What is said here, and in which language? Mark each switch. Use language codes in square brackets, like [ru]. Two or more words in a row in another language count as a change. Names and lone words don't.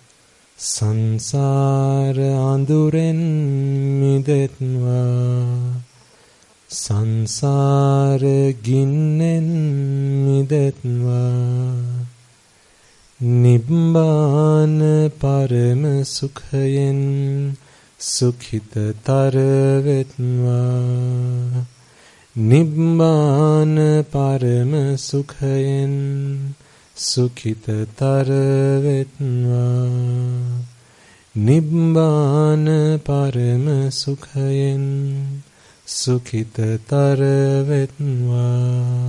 [si] සංසාර අඳුරෙන් මිදෙත්වා සංසාර ගින්නෙන් මිදෙත්වා නිබ්බාන පරම සුඛයෙන් සුඛිතතර වෙත්වා නිබ්බාන පරම සුඛයෙන් සුඛිතතර වෙත්වා නිබ්බාන පරම සුඛයෙන් සුඛිතතර වෙත්වා